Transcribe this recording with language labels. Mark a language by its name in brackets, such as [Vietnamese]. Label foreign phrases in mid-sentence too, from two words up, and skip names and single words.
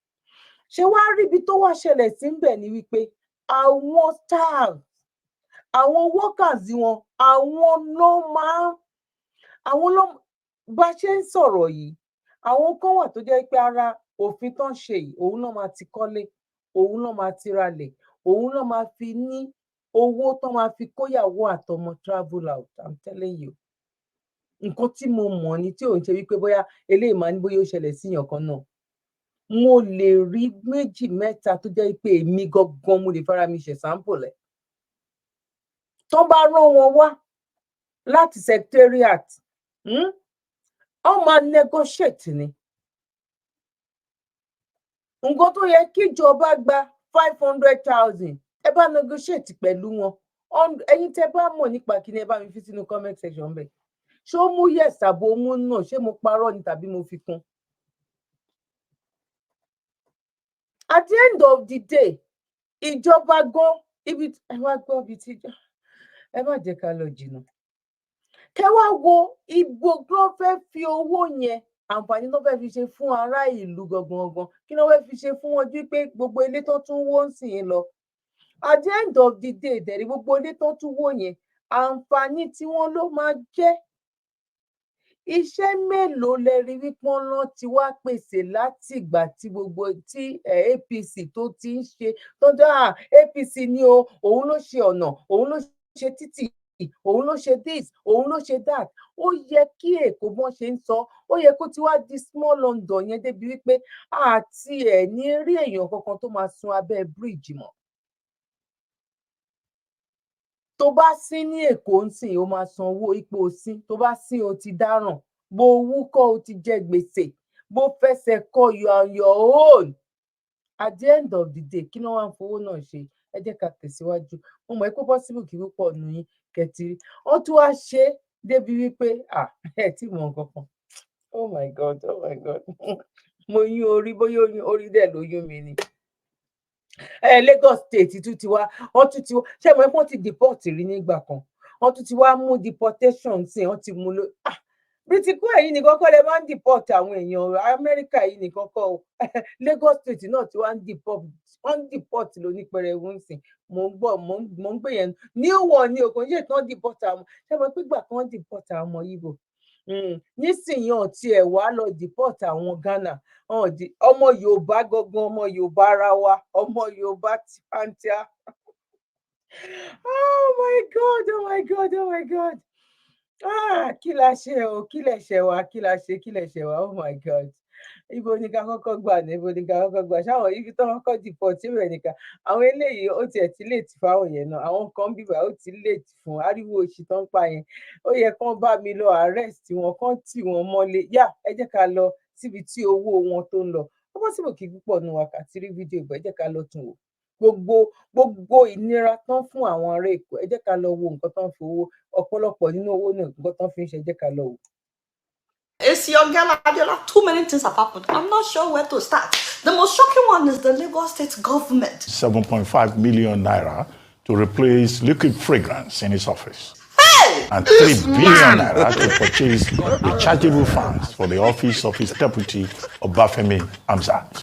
[Yoruba] Ṣé wàá rí ibi tó wá ṣẹlẹ̀ sí ńbẹ̀ ni wípé àwọn staff àwọn workers wọn àwọn ló bá ṣe ń sọ̀rọ̀ yìí àwọn kan wà tó jẹ́ pé ara òfin tán ṣe yìí òun náà máa ti kọ́lé òun náà máa ti ralẹ̀ òun náà máa fi ní owó tán máa fi kóyàwó àtọmọ [English] travel out. I'm telling you. [Yoruba] Nǹkan tí mo mọ̀ ni tí ò ń ṣe wípé bóyá eléyìí máa ní bóyá ó ṣẹlẹ̀ síyàn kan náà. Mo lè rí 2 mẹ́ta tó jẹ́ pé èmi gangan mo lè fara mi ṣe sample ẹ̀. Tán bá rán wọn wá láti secretariat, wọ́n máa negotiate ni. Nǹkan tó yẹ kí ìjọba gba 500,000 ẹ bá negotiate pẹ̀lú wọn. Ẹ̀yin tẹ́ bá mọ̀ nípa kíni ẹ bá mi fi sínú [English] comment section [Yoruba] bẹ́ẹ̀. Ṣé ó mú yes àbò mú náà ṣé mo parọ́ ni tàbí mo fi kún? [English] At the end of the day, [Yoruba] ìjọba gan ibi ẹ wá gbọ́ ibi tí ẹ má jẹ́ ká lọ jìnnà. Kẹ́ wá wo ibo ló fẹ́ fi owó yẹn àǹfààní ló fẹ́ fi ṣe fún ará ìlú gangan. Kí ló fẹ́ fi ṣe fún wọn ju pé gbogbo ilé tó tún wó ń sìn lọ. [English] At the end of the day, [Yoruba] dẹ̀rí gbogbo ilé tó tún wó yẹn àǹfààní tí wọ́n ló máa jẹ́. Iṣẹ́ mélòó lẹ rí wípé wọ́n ti wá pèsè láti ìgbà tí gbogbo tí APC tó ti ń ṣe tó dá APC ni o òun ló ṣe ọ̀nà òun ló ṣe títì òun ló ṣe this òun ló ṣe that. Ó yẹ kí Èkó bọ́n ṣe ń sọ ó yẹ kó ti wá di [English] small London [Yoruba] yẹn débi wípé àti ẹ̀ ní rí èèyàn kankan tó máa sun abẹ́ bíríìjì mọ́. Tó bá sín ní Èkó ń sìn ó máa san owó ipò sín tó bá sín o ti dáràn bó wúkọ́ o ti jẹ gbèsè bó fẹsẹ̀ kọ [English] you are your own. At the end of the day [Yoruba] kí ló wá ń fowó náà ṣe? Ẹ jẹ́ ká tẹ̀síwájú. mo mọ̀ pé possible kí púpọ̀ nù yín kẹtìrí wọ́n tún wá ṣe débi wípé ẹ tí mọ̀ nǹkan kan. [English] Oh my God, oh my God. [Yoruba] Mo yún orí, bóyá orí dẹ̀ ló yún mi ni. Lagos State tún ti wá, wọ́n tún ti wá, ṣé mo wọ́n ti deport rí nígbà kan. Wọ́n tún ti wá mú deportation sí, wọ́n ti mú lọ. British yìí nìkan kọ́ lè máa ń deport àwọn èèyàn Amẹ́ríkà yìí nìkan kọ́ o. Lagos State náà ti wá ń deport lónípẹrẹwu nsìn. Mo ń gbé yẹn [English] new one [Yoruba] ní òkun yìí tán deport àwọn ṣé mo pé gbà kan deport àwọn ọmọ Igbo. Nísìnyí ọ̀tí ẹ̀ wá lọ deport àwọn Ghana ọmọ Yorùbá gangan ọmọ Yorùbá ara wa ọmọ Yorùbá tíátíá. [English] Oh my God, oh my God, oh my God. [Yoruba] Kí la ṣe o, kí lẹ ṣe wá, kí la ṣe, kí lẹ ṣe wá, [English] oh my God. [Yoruba] Ibo ni ká kọ́kọ́ gbà ní ibo ni ká kọ́kọ́ gbà ṣáwọn ibi tó kọ́kọ́ deport rẹ̀ nìkan àwọn eléyìí ó tiẹ̀ ti late fáwọn yẹn náà àwọn kan bíbá ó ti late fún ariwo òṣì tó ń pa yẹn ó yẹ kán bá mi lọ arrest wọn kán tì wọn mọ́lé ẹ jẹ́ ká lọ síbi tí owó wọn tó ń lọ ó bọ́ síbò kí púpọ̀ nu wákàtí rí fídíò ìgbà ẹ jẹ́ ká lọ tún wò gbogbo ìnira tán fún àwọn ará Èkó ẹ jẹ́ ká lọ wo nǹkan tán fi owó ọ̀pọ̀lọpọ̀ nínú owó náà nǹkan tán fi ń ṣe ẹ jẹ́ ká lọ wò. [English] It's your girl Adiola. Too many things have happened. I'm not sure where to start. The most shocking one is the Lagos State government. 7.5 million naira to replace liquid fragrance in his office. Hey! And 3 billion naira to purchase rechargeable fans for the office of his deputy, Obafemi Hamzat.